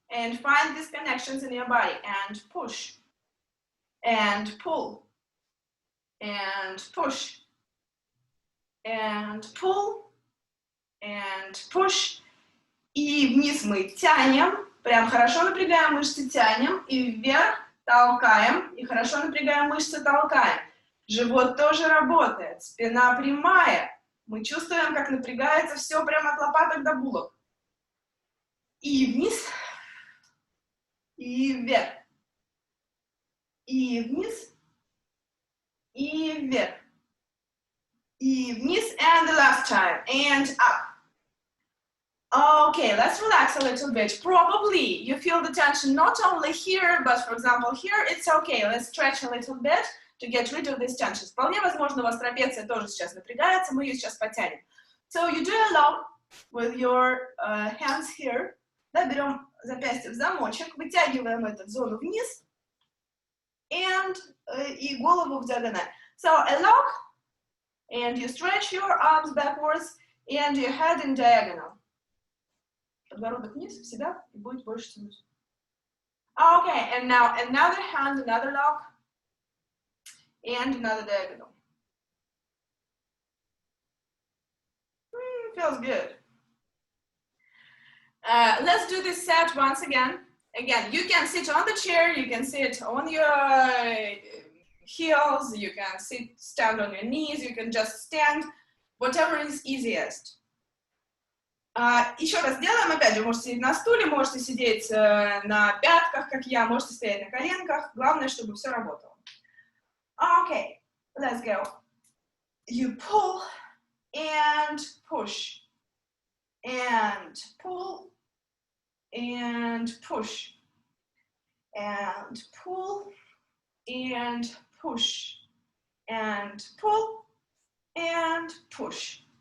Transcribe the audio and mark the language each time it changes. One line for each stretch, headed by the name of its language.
English: And find these connections in your body. And push. And pull, and push, and pull, and push.
Russian: И вниз мы тянем, прям хорошо напрягаем мышцы, тянем, и вверх толкаем, и хорошо напрягаем мышцы, толкаем. Живот тоже работает, спина прямая. Мы чувствуем, как напрягается все прямо от лопаток до булок. И вниз, и вверх. И вниз, и вверх, и вниз,
English: and the last time, and up. Okay, let's relax a little bit. Probably you feel the tension not only here, but for example here, it's okay. Let's stretch a little bit to get rid of this tension.
Russian: Вполне возможно, у вас трапеция тоже сейчас напрягается, мы ее сейчас потянем.
English: So you do a lock with your hands here.
Russian: Да, берем запястье в замочек, вытягиваем эту зону вниз, and и голову в диагональ.
English: So a lock, and you stretch your arms backwards, and your head in diagonal.
Russian: Подбородок вниз, в себя, и будет больше тянуть.
English: Okay, and now another hand, another lock, and another diagonal. Feels good. Let's do this set once again. Again, you can sit on the chair, you can sit on your heels, you can stand on your knees, you can just stand, whatever is easiest.
Russian: Еще раз делаем, опять же, можете сидеть на стуле, можете сидеть на пятках, как я, можете стоять на коленках, главное, чтобы все работало.
English: Okay, let's go. You pull and push, and pull, and push, and pull, and push, and pull, and push.